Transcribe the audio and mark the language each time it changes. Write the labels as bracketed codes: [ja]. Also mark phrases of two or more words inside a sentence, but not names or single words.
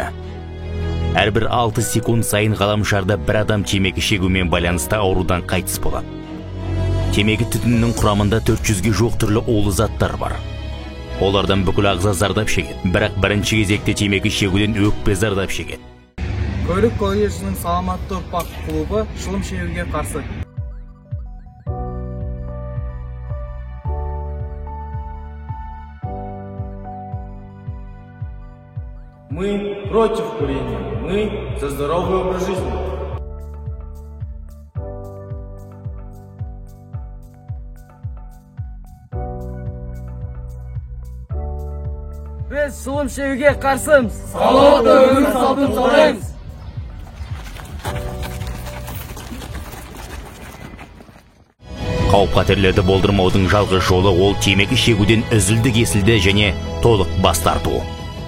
[kk] Әрбір 6 секунд сайын ғаламшарда бір адам темекі шегумен байланысты аурудан қайтыс болады. Темекі түтінінің құрамында 400-ге жуық түрлі улы заттар бар. Олардан бүкіл ағза зардап шегеді, бірақ бірінші кезекте темекі шегуден өкпе зардап шегеді. Көлік колледжінің саламатты ұрпақ клубы шылым шегуге қарсы. [ru] Мы против курения, мы за здоровый образ жизни. [kk] Біз шылым шегуге қарсымыз. Салауатты өмір салтын сақтаймыз. Қауіп-қатерлерді болдырмаудың жалғыз жолы ол темекі шегуден үзілді-кесілді және толық бас тарту.